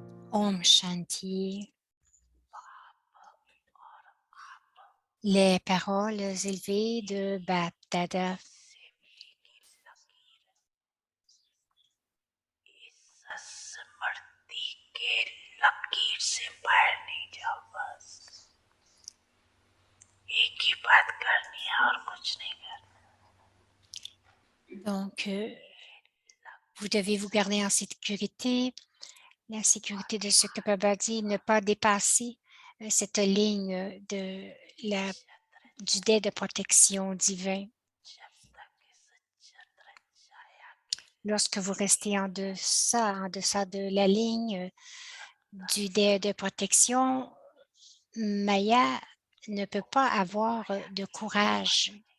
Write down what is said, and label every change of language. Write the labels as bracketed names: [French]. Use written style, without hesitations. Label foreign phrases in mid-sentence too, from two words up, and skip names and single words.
[Hindi] ओम शांति. [French] Les paroles élevées de Bap Dada. [Hindi] स्मृति के लकीर से बाहर नहीं जाओ। बस एक ही बात करनी है और कुछ नहीं करना। [French] Donc, vous devez vous garder en sécurité, la sécurité de ce que Baba dit, ne pas dépasser cette ligne du dé de protection divin. Lorsque vous restez en deçà de la ligne du dé de protection, Maya ne peut pas avoir de courage.